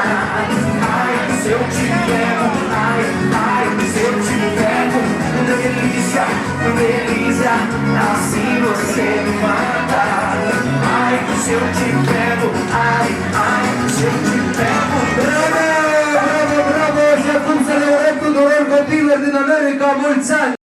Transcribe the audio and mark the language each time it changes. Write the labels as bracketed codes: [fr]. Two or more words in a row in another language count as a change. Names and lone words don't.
[pt] Ai, se eu te pego, ai, se eu te pego, delícia, delícia, assim você me mata. Ai, se eu te pego, ai, se eu te pego. [ro] Bravo! Și acum să le urăm tuturor copiilor din America mulți ani!